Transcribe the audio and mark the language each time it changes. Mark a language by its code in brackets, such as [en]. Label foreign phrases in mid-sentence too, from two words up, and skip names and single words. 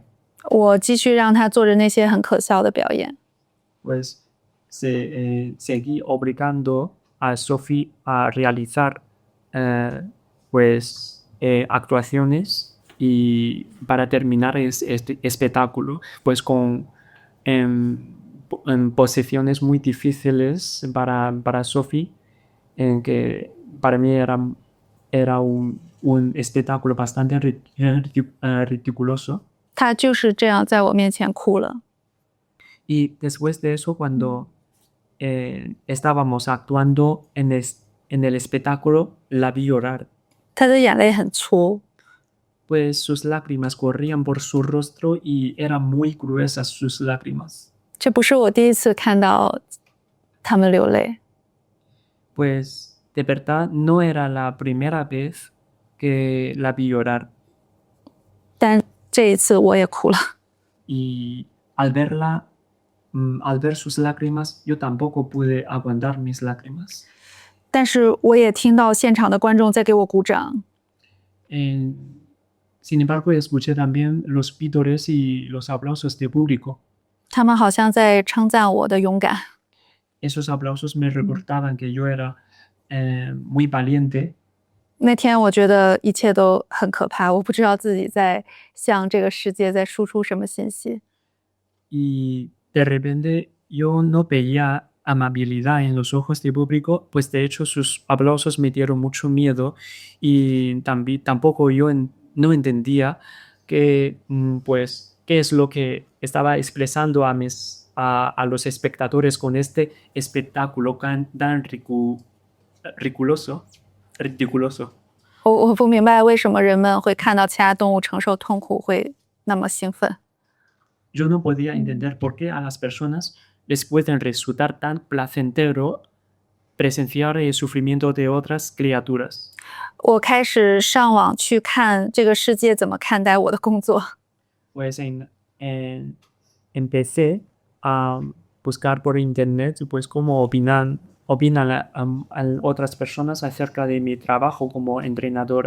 [zh] 我继续让他做着那些很可笑的表演。 [es] Pues seguí obligando a Sophie a realizar actuaciones y para terminar este espectáculo pues con posiciones muy difíciles para Sophie, en que para mí era un espectáculo bastante ridículo. [zh] 他就是这样在我面前哭了。 [es] Y después de eso, cuando estábamos actuando en el espectáculo, la vi llorar. [zh] 他的眼泪很粗。 [es] Pues sus lágrimas corrían por su rostro y eran muy gruesas sus lágrimas. [zh] 这不是我第一次看到他们流泪。 [es] Pues de verdad no era la primera vez que la vi llorar. [zh] 但这一次我也哭了。 [es] Y al ver sus lágrimas, yo tampoco pude aguantar mis lágrimas. [zh] 但是我也听到现场的观众在给我鼓掌。 [es] Sin embargo, escuché también los vítores y los aplausos del público. [zh] 他们好像在称赞我的勇敢。 [es] Esos aplausos me recordaban que yo era muy valiente. [zh] 那天我觉得一切都很可怕，我不知道自己在向这个世界在输出什么信息。 [es] y de repente yo no veía amabilidad en los ojos del público, pues de hecho sus aplausos me dieron mucho miedo y tampoco yo no entendía que, pues, qué es lo que estaba expresando a los espectadores con este espectáculo tan ridiculoso. [zh] 我不明白为什么人们会看到其他动物承受痛苦会那么兴奋。 [es] Yo no podía entender por qué a las personas les pueden resultar tan placentero presenciar el sufrimiento de otras criaturas. [zh] 我开始上网去看这个世界怎么看待我的工作。 [es] Pues empecé a buscar por internet pues cómo opinan otras personas acerca de mi trabajo como entrenadora.